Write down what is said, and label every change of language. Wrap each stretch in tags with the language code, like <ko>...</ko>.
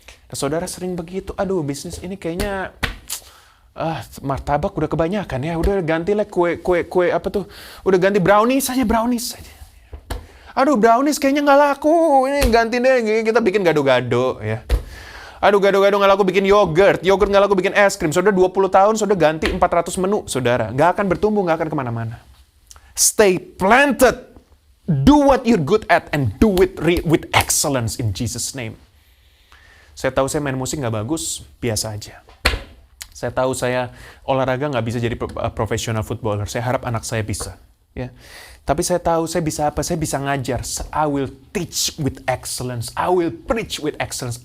<id>Nah, saudara sering begitu, aduh bisnis ini kayaknya martabak udah kebanyakan ya, udah gantilah kue apa tuh, udah ganti brownies saja. Aduh brownies kayaknya nggak laku, ini ganti deh, kita bikin gado-gado ya. Aduh gado-gado nggak laku, bikin yogurt nggak laku, bikin es krim. Saudara 20 tahun saudara ganti 400 menu, saudara nggak akan bertumbuh, nggak akan kemana-mana.</id> <en>Stay planted, do what you're good at and do it with excellence in Jesus name.</en> <id>Saya tahu saya main musik nggak bagus, biasa aja. Saya tahu saya olahraga nggak bisa jadi profesional footballer. Saya harap anak saya bisa. Ya. Tapi saya tahu saya bisa apa? Saya bisa ngajar.</id> <en>I will teach with excellence. I will preach with excellence.</en>